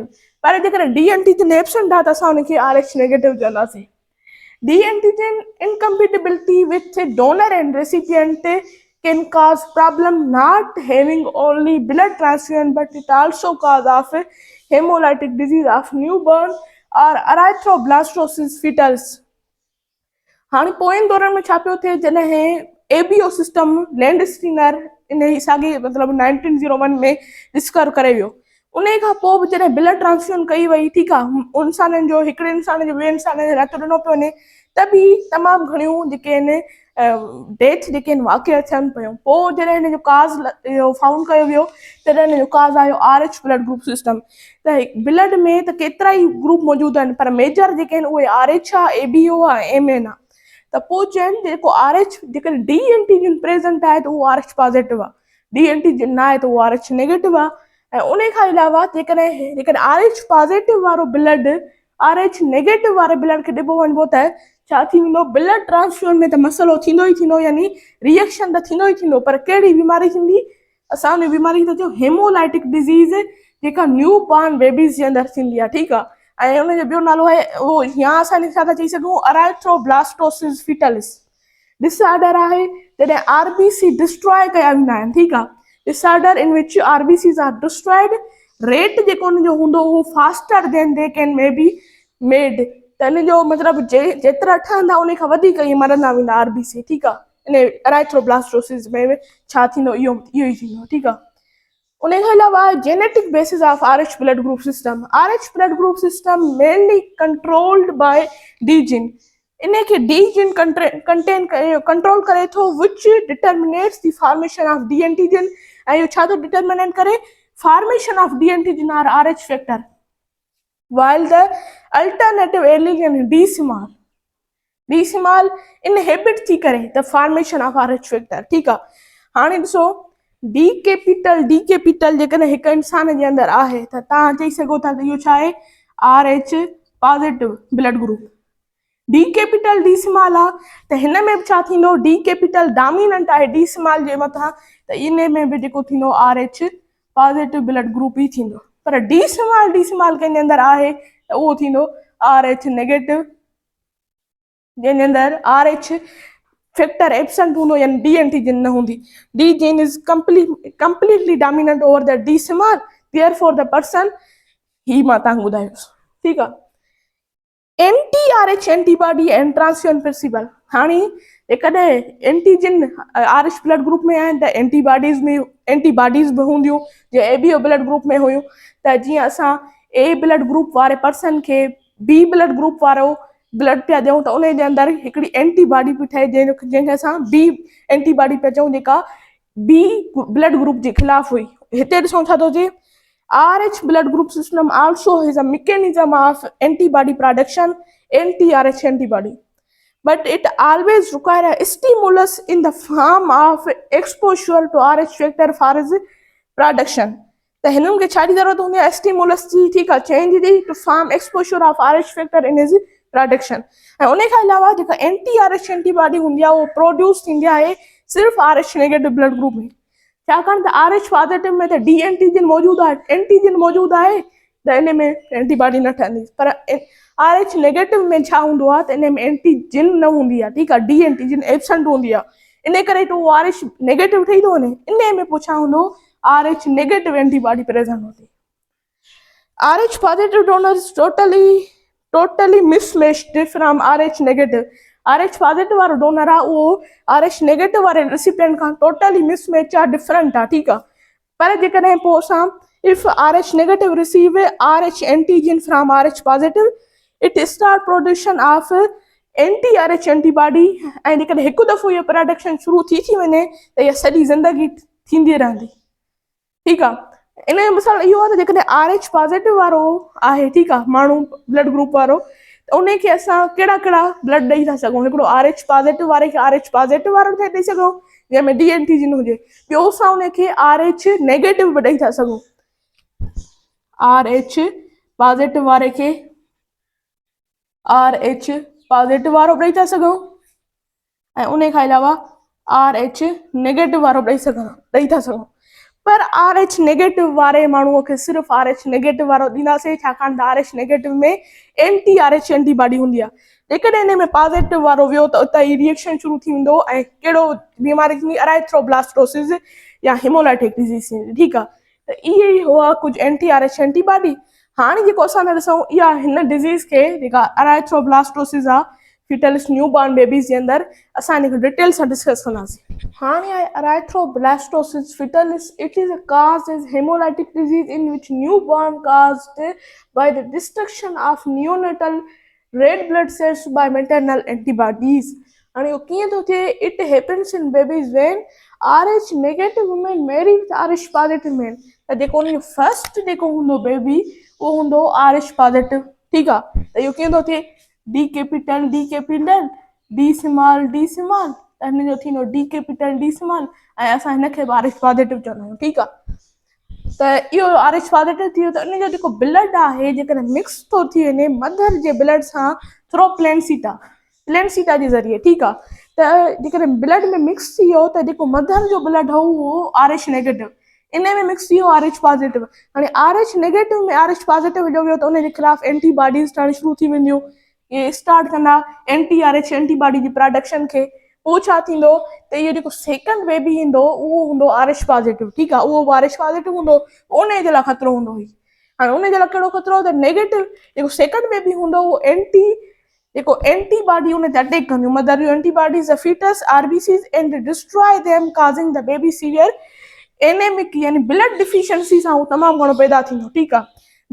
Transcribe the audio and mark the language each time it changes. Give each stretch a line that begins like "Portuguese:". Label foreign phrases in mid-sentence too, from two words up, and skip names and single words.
Sindhi: पर जेकॾहिं
English: D antigen
Sindhi: एब्सेंट आहे त असां हुनखे
English: RH negative
Sindhi: चवंदासीं।
English: D antigen incompatibility with donor and recipient can cause problem not having only blood transfusion but it also cause of hemolytic disease of newborn or erythroblastosis fetus।
Sindhi: हाणे पोयनि दौरनि में छा पियो थिए, जॾहिं
English: ABO system
Sindhi: लैंडस्टीनर इन ई साॻे मतिलबु 1901 में डिस्कवर करे वियो। उन खां पोइ बि जॾहिं
English: blood transfusion
Sindhi: कई वई, ठीकु आहे, इंसाननि जो हिकिड़े इंसान जो ॿिए इंसान जो रतु ॾिनो पियो वञे, त बि तमामु घणियूं जेके आहिनि डेथ जेके आहिनि वाक़िआ थियनि पियूं। पोइ जॾहिं हिन जो काज़ इहो फाउंड कयो वियो तॾहिं हिन जो काज़ आयो
English: RH blood group system.
Sindhi: त ब्लड में त केतिरा ई ग्रुप मौजूदु आहिनि पर मेजर जेके आहिनि उहे RH आहे, ABO आहे, MN आहे। त पोइ चवनि जेको RH जेकॾहिं
English: D antigen present
Sindhi: आहे त उहो
English: RH positive
Sindhi: आहे,
English: D antigen
Sindhi: न आहे त उहो
English: RH negative
Sindhi: आहे। ऐं उन खां अलावा जेकॾहिं
English: RH positive
Sindhi: वारो ब्लड
English: RH negative
Sindhi: वारे ब्लड खे ॾिबो वञिबो त छा थी वेंदो,
English: blood transfusion
Sindhi: में त मसइलो थींदो ई थींदो, यानी रिएक्शन त थींदो ई थींदो। पर कहिड़ी बीमारी थींदी? असां उन बीमारी खे था चऊं
English: hemolytic disease,
Sindhi: जेका
English: new born babies
Sindhi: जे अंदरि थींदी आहे, ठीकु आहे। ऐं उनजो ॿियो नालो आहे उहो या असां छा था चई सघूं,
English: erythroblastosis fetalis disorder
Sindhi: आहे। जॾहिं
English: RBC destroy
Sindhi: कया वेंदा आहिनि, ठीकु आहे,
English: disorder in which RBCs are destroyed. रेट
Sindhi: जेको उनजो हूंदो उहो
English: faster than they can may be made.
Sindhi: त इन जो मतिलबु जेतिरा ठहंदा उन खां वधीक ई मरंदा वेंदा RBC, ठीकु आहे। इन एराइथ्रोब्लास्टोसिस में छा थींदो, इहो ई थींदो, ठीकु आहे। उन खां अलावा
English: genetic basis of RH blood group system. RH blood group system mainly controlled by D gene.
Sindhi: इन खे
English: D gene contain control
Sindhi: करे थो
English: which determines the formation of D antigen
Sindhi: ऐं इहो छा थो
English: डिटर्मिनेट करे formation of D antigen or RH factor while the alternative allele D small inhibit
Sindhi: थी करे
English: the formation of RH factor
Sindhi: ठीक आहे हाणे ॾिसो डी कैपिटल जेकॾहिं हिकु इंसान जे अंदरि आहे त तव्हां चई सघो था त इहो छा आहे
English: RH positive blood group D capital D small
Sindhi: आहे त हिन में बि छा थींदो
English: D capital dominant
Sindhi: आहे
English: D small
Sindhi: जे मथां त इन में बि जेको थींदो
English: RH positive
Sindhi: ब्लड ग्रुप ई थींदो पर
English: D small
Sindhi: कंहिंजे अंदरि आहे त उहो थींदो
English: RH negative
Sindhi: जंहिंजे अंदरि
English: RH factor absent
Sindhi: हूंदो यानी
English: D antigen
Sindhi: न हूंदी
English: D gene is completely dominant over the D small therefore the person he
Sindhi: मां तव्हांखे ॿुधायोसि ठीकु आहे
English: anti RH antibody and transfusion principle
Sindhi: हाणे जेकॾहिं
English: एंटीजन RH blood group
Sindhi: में आहिनि त एंटीबॉडीज़ बि हूंदियूं जे
English: AB blood group
Sindhi: में हुयूं त जीअं असां
English: A blood group
Sindhi: वारे पर्सन खे
English: B blood group
Sindhi: वारो ब्लड पिया ॾियूं त उन जे अंदरि हिकिड़ी एंटीबॉडी पई ठहे जंहिंखे असां
English: B antibody
Sindhi: पिया चऊं जेका
English: B blood group
Sindhi: जे ख़िलाफ़ हुई हिते ॾिसूं छा थो थिए
English: RH blood group system also has a mechanism of antibody production, anti-RH antibody. But it always requires a stimulus in the form of exposure to RH factor for its production. The
Sindhi: हिननि खे छा जी ज़रूरत हूंदी आहे
English: स्टिमुलस
Sindhi: जी ठीकु आहे
English: change ji to form exposure of RH factor in his production ऐं
Sindhi: उन खां अलावा जेका
English: anti RH antibody
Sindhi: हूंदी आहे उहो प्रोड्यूस थींदी आहे सिर्फ़ु
English: RH negative blood group
Sindhi: में छाकाणि त
English: RH positive
Sindhi: में त
English: D antigen
Sindhi: मौजूदु आहे त इन में एंटीबॉडी न ठहंदी पर
English: RH negative
Sindhi: में छा हूंदो आहे त इन में एंटीजन न हूंदी आहे ठीकु आहे
English: D antigen absent
Sindhi: हूंदी आहे इन करे त उहो
English: RH negative
Sindhi: ठही थो वञे इन में पोइ छा हूंदो
English: RH negative antibody present
Sindhi: हूंदी
English: RH positive donor is totally mismatched from RH negative RH positive
Sindhi: वारो डोनर आहे उहो
English: RH negative
Sindhi: वारे रेसिपिएंट खां
English: totally mismatch
Sindhi: आहे डिफरेंट आहे ठीकु आहे पर जेकॾहिं पोइ असां
English: if RH negative receive RH antigen from RH positive it start production of anti RH antibody
Sindhi: ऐं जेकॾहिं हिकु दफ़ो इहो प्रोडक्शन शुरू थी वञे त इहा सॼी ज़िंदगी थींदी रहंदी ठीकु आहे इन जो मिसाल इहो आहे त जेकॾहिं
English: RH positive
Sindhi: वारो आहे ठीकु आहे माण्हू ब्लड ग्रुप वारो त उन खे असां कहिड़ा ब्लड ॾेई था सघूं हिकिड़ो
English: RH positive
Sindhi: वारे खे
English: RH positive
Sindhi: वारो खे ॾेई सघूं जंहिंमें
English: D antigen
Sindhi: हुजे ॿियो असां उन खे
English: RH negative
Sindhi: बि ॾेई था सघूं
English: RH positive
Sindhi: वारे खे
English: RH positive
Sindhi: वारो ॾेई था सघूं ऐं उन खां अलावा
English: RH negative
Sindhi: वारो ॾेई था सघूं पर
English: RH negative
Sindhi: वारे माण्हूअ खे सिर्फ़ु
English: RH negative
Sindhi: वारो ॾींदासीं छाकाणि त
English: RH negative
Sindhi: में
English: anti RH antibody
Sindhi: हूंदी आहे जेकॾहिं हिन में पॉज़िटिव वारो वियो त उतां ई रिएक्शन शुरू थी वेंदो ऐं कहिड़ो बीमारी थींदी अराइथ्रोब्लास्टोसिस या
English: hemolytic disease
Sindhi: थींदी ठीकु आहे त इहे ई हुआ कुझु
English: anti RH antibody
Sindhi: हाणे जेको असां था ॾिसूं इहा हिन डिज़ीज़ खे जेका अराइथ्रोब्लास्टोसिस आहे
English: fetalis newborn babies
Sindhi: जे अंदरि असां हिन खे डिटेल सां डिस्कस कंदासीं हाणे आहे
English: erythroblastosis fetalis it is a cause is hemolytic disease in which newborn caused by the destruction of neonatal red blood cells by maternal antibodies
Sindhi: हाणे इहो कीअं थो थिए
English: it happens in babies when RH negative women marry with RH positive man
Sindhi: त जेको उनजो फर्स्ट जेको हूंदो बेबी उहो हूंदो
English: RH positive
Sindhi: ठीकु आहे त इहो कीअं थो थिए
English: D capital D small
Sindhi: त हिन जो थींदो
English: D capital D small
Sindhi: ऐं असां हिन खे
English: RH positive
Sindhi: चवंदा आहियूं ठीकु आहे त इहो
English: RH positive
Sindhi: थी वियो त उन जो जेको ब्लड आहे जेकॾहिं मिक्स थो थी वञे मदर जे ब्लड सां
English: through placenta
Sindhi: जे ज़रिए ठीकु आहे त जेकॾहिं ब्लड में मिक्स थी वियो त जेको मदर जो ब्लड हो उहो
English: RH negative
Sindhi: इन में मिक्स थी वियो
English: RH positive
Sindhi: हाणे
English: RH negative
Sindhi: में
English: RH positive
Sindhi: विझो वियो त उन जे ख़िलाफ़ एंटीबॉडीज़ ठहणु शुरू थी वेंदियूं इहे स्टार्ट कंदा
English: anti RH antibody
Sindhi: जी प्रोडक्शन खे पोइ छा थींदो त इहो जेको
English: second baby
Sindhi: ईंदो उहो हूंदो
English: RH positive
Sindhi: ठीकु आहे उहो
English: RH positive
Sindhi: हूंदो उन जे लाइ ख़तरो हूंदो हुई हाणे उन जे लाइ कहिड़ो ख़तरो त नेगेटिव जेको
English: second baby
Sindhi: हूंदो उहो एंटीबॉडी उन ते अटैक कंदियूं मदर जूं एंटीबॉडीज़
English: fetus RBCs and destroy them causing the baby severe anemic
Sindhi: यानी
English: blood deficiency
Sindhi: सां उहो तमामु घणो पैदा थींदो ठीकु आहे दिस